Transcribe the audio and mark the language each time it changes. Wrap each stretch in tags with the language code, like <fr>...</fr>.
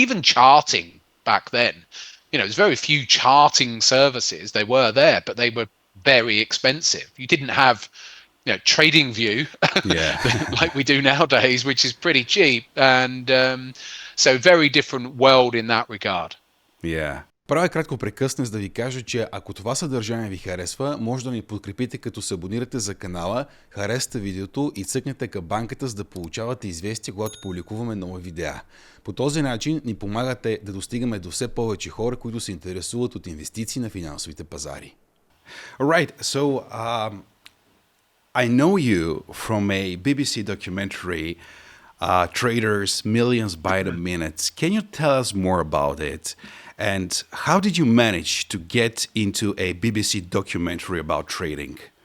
<en>Even charting back then, there's very few charting services. They were there, but they were very expensive. You didn't have trading view like we do nowadays, which is pretty cheap. And so very different world in that regard. Yeah.</en> <bg>Правя кратко прекъсне, за да ви кажа, че ако това съдържание ви харесва, може да ни подкрепите, като се абонирате за канала, харесате видеото и цъкнете камбанката, за да получавате известия, когато публикуваме нови видеа. По този начин ни помагате да достигаме до все повече хора, които се интересуват от инвестиции на финансовите пазари.</bg> <en>Alright, so I know you from a BBC documentary, Traders, Millions by the Minute. Can you tell us more about it? And how did you manage to get into a BBC documentary about trading?</en>